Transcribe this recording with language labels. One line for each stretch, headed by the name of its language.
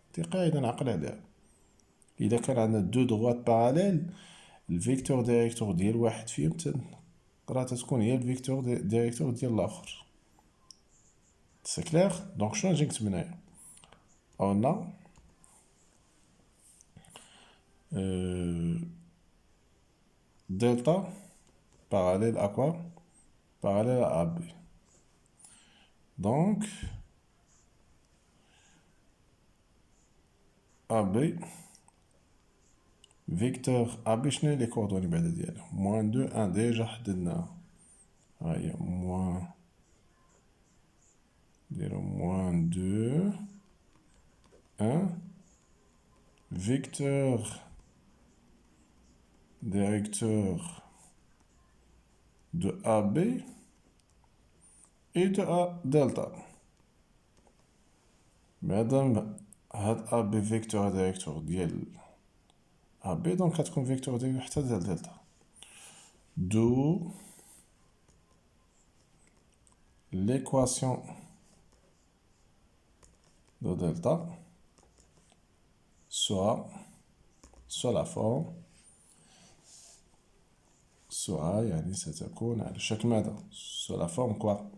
Arabic: دي قاعده نعقل عليها. اذا كان عندنا دو دروات باراليل الفيكتور ديريكتور ديال واحد فيهم راه تكون هي الفيكتور ديريكتور ديال الاخر. سي كلير. دونك شنو نجي نكتب هنايا؟ اون دلتا
French: parallèle à quoi? Parallèle à AB. Donc, AB, vecteur AB, je n'ai les coordonnées بعد moins 2, 1 déjà حددنا. moins 2 un vecteur directeur de AB et de A delta. Madame, هاد AB vecteur directeur ديال AB donc
Arabic: غتكون
French: vecteur directeur
Arabic: حتى ديال
French: delta. D'où l'équation de delta soit la forme soit
Arabic: يعني ستكون على شكل ماذا
French: soit la forme quoi